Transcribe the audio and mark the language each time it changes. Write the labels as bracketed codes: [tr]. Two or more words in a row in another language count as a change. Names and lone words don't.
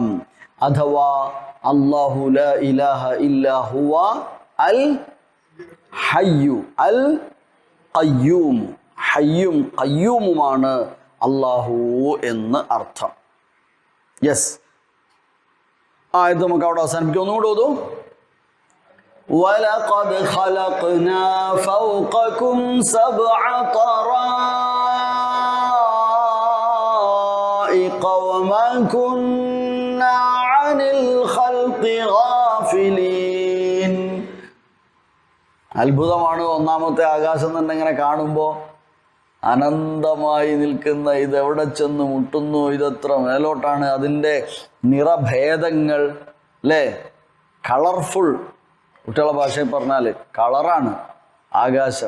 [ml] അഥവാ [ar] الله لا إله إلا هو الحي القيوم, [ml] ഹയ്യും ഖയ്യൂമുമാണ് അല്ലാഹു എന്ന് അർത്ഥം. യെസ്, ആയത് നമുക്ക് അവിടെ അവസാനിപ്പിക്കാം. ഒന്നുകൂടെ ഓതൂ. [ar] وَلَقَدْ خَلَقْنَا فَوْقَكُمْ سَبْعَ طَرَائِقَ وَمَا كُنَّا عَنِ الْخَلْقِ غَافِلِينَ. [ml] അത്ഭുതമാണ് ഒന്നാമത്തെ ആകാശം തന്നെ ഇങ്ങനെ കാണുമ്പോൾ. അനന്തമായി നിൽക്കുന്ന ഇതെവിടെ ചെന്ന് മുട്ടുന്നു, ഇതെത്ര മേലോട്ടാണ്, അതിൻ്റെ നിറഭേദങ്ങൾ അല്ലേ, കളർഫുൾ. കുട്ടികളുടെ ഭാഷയിൽ പറഞ്ഞാൽ കളറാണ് ആകാശം.